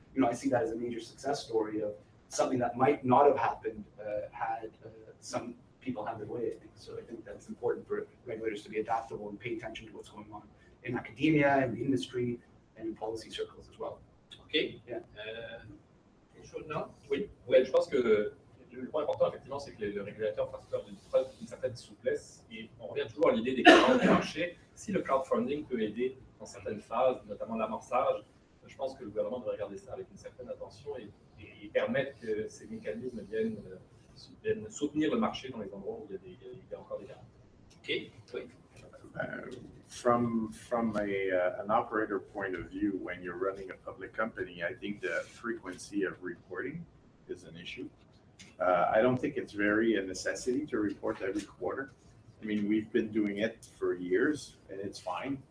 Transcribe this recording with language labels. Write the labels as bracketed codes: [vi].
[en] And, I see that as a major success story of something that might not have happened had some people had their way, I think. So I think that's important for regulators to be adaptable and pay attention to what's going on in academia, in the industry, and in policy circles as well. OK. Yeah. [fr] Quelque chose, non? Oui, je pense que le point important, effectivement, c'est que le régulateur fasse preuve d'une certaine souplesse. Et on revient toujours à l'idée des canaux de marché. Si le crowdfunding peut aider dans certaines phases, notamment l'amorçage, je pense que le gouvernement devrait regarder ça avec une certaine attention et permettre que ces mécanismes viennent soutenir le marché dans les endroits où il y a encore des gains. OK. Oui. [en] From an operator point of view, when you're running a public company, I think the frequency of reporting is an issue. I don't think it's very a necessity to report every quarter. I mean, we've been doing it for years, and it's fine.